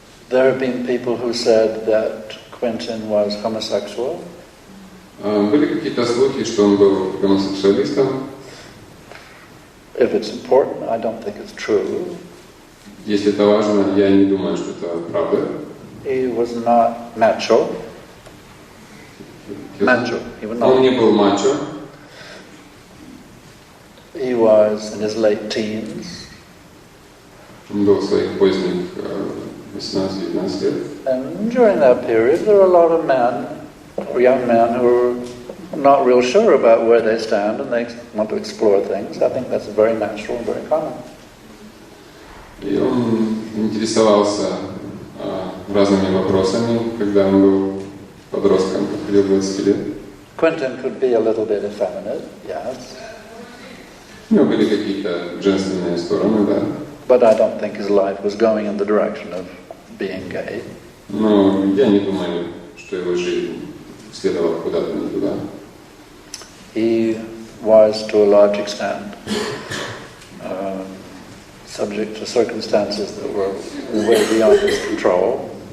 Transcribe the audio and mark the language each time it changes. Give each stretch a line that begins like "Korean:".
English: There have been people who said that Quentin was homosexual.
Russian: Были какие-то слухи, что он был гомосексуалистом.
English: If it's important, I don't think it's true.
Russian: Если это важно, я не думаю, что это правда.
English: He was not macho. Macho. He was not.
Russian: Он не был мачо.
English: He was in his late teens.
Russian: Он был в своих поздних 18-19 лет.
English: And during that period, there are a lot of men, or young men, who are not real sure about where they stand and they want to explore things. I think that's very natural and very common.
Russian: И он интересовался разными вопросами, когда он был подростком, подходил 20 лет.
English: Quentin could be a little bit effeminate, yes.
Russian: У него были какие-то женственные стороны, да.
English: But I don't think his life was going in the direction of being gay.
Russian: Но я не думаю, что его жизнь следовала куда-то не туда.
English: He was, to a large extent, subject to circumstances that were way beyond his control.